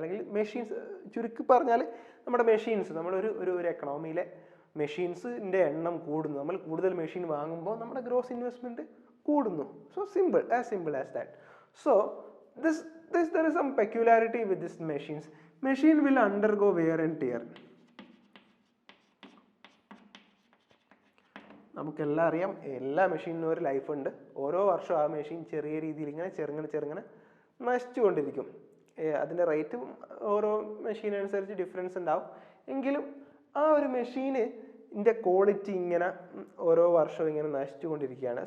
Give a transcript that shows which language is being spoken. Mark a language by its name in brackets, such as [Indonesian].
[Malayalam] അല്ലെങ്കിൽ മെഷീൻസ്, ചുരുക്കി പറഞ്ഞാൽ നമ്മുടെ മെഷീൻസ്, ഒരു എക്കണോമിയിലെ മെഷീൻസിൻ്റെ എണ്ണം കൂടുന്നു. നമ്മൾ കൂടുതൽ മെഷീൻ വാങ്ങുമ്പോൾ നമ്മുടെ ഗ്രോസ് ഇൻവെസ്റ്റ്മെൻറ്റ് കൂടുന്നു. [English] So simple as that. So there is some peculiarity with this machines. Machine will undergo wear and tear. [Malayalam] നമുക്കെല്ലാം അറിയാം, എല്ലാ മെഷീനിനും ഒരു ലൈഫ് ഉണ്ട്. ഓരോ വർഷവും ആ മെഷീൻ ചെറിയ രീതിയിൽ ഇങ്ങനെ ചെറുങ്ങനെ നശിച്ചുകൊണ്ടിരിക്കും. അതിൻ്റെ റേറ്റും ഓരോ മെഷീനനുസരിച്ച് ഡിഫറൻസ് ഉണ്ടാവും. എങ്കിലും ആ ഒരു മെഷീനിൻ്റെ ക്വാളിറ്റി ഇങ്ങനെ ഓരോ വർഷവും ഇങ്ങനെ നശിച്ചുകൊണ്ടിരിക്കുകയാണ്.